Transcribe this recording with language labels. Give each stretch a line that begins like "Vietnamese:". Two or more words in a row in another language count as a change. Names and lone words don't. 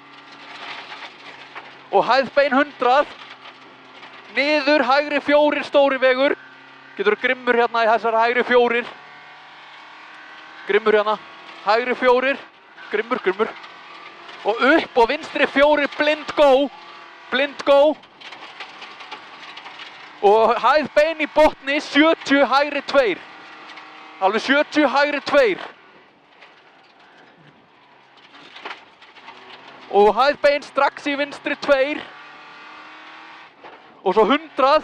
Icelandic: Og hæð bein 100. Niður hægri 4 stóri vegur. Getur grimmur hérna í þessar hægri 4. Grimmur hérna, hægri 4, grimmur, grimmur. Og upp og vinstri 4
English: blind go. Blind go.
Icelandic: Og hæð bein í botni 70 hægri 2. Alveg 70 hægri 2. Og hæð bein strax í vinstri 2. Og svo 100.